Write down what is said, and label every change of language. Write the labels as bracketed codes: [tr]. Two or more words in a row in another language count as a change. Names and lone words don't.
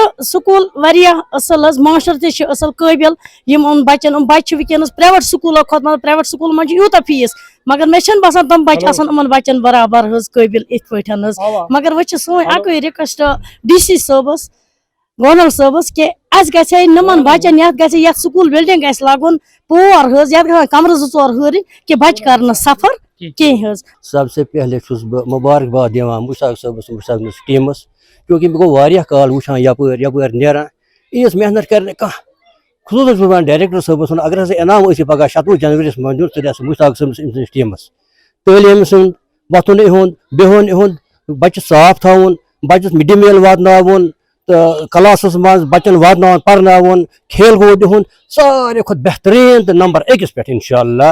[ks] سکوٗل واریاہ اصٕل حظ ماشٹر تہِ چھِ اصٕل قٲبِل یِم یِم بچن یِم بچہِ چھِ وٕنکیٚنس پرایویٹ سکوٗلو کھۄتہٕ مطلب پرایویٹ سکوٗلن منٛز چھُ یوٗتاہ فیٖس مگر مےٚ چھنہٕ باسان تِم بچہِ آسان یِمن بچن برابر حظ قٲبِل یِتھ پٲٹھۍ حظ مگر وۄنۍ چھِ سٲنۍ اکٕے رِکویسٹ ڈی سی صٲبس گورنر صٲبس کہِ اَسہِ گژھِ ہے یِمن بچن یتھ گژھِ یتھ [en] school building [ks] گژھِ لگُن پور حظ یتھ گژھن کمرٕ زٕ ژور ہُرٕنۍ کہِ بچہِ کرن نہٕ سفر کینٛہہ حظ [ur] سب سے پہلے [ks] چھُس بہٕ مُبارکباد دِوان مشتاق صٲبس مشتاق نِس ٹیٖمس کیونکہ مےٚ گوٚو واریاہ کال وٕچھان یپٲرۍ نیران ییٖژ محنت کرِ نہٕ کانٛہہ خصوٗصن چھُس بہٕ ونان ڈایریکٹر صٲبس ونان اگر ہسا انعام ٲسۍ پگاہ 27 جنوریَس منٛز دیُن ژٕ دِ سا مشتاق صٲبس أمۍ سٕنٛدِس ٹیٖمس تعلیٖم سُنٛد وۄتھُن یِہُنٛد بِہُن یِہُنٛد بچہِ صاف تھاوُن بچس [en] mid day meal [ks] واتناوُن تہٕ کلاسس منٛز بچن واتناوُن پرناوُن کھیل کوٗد یِہُنٛد ساروی کھۄتہٕ بہتریٖن تہٕ نمبر 1 پٮ۪ٹھ انشاء اللہ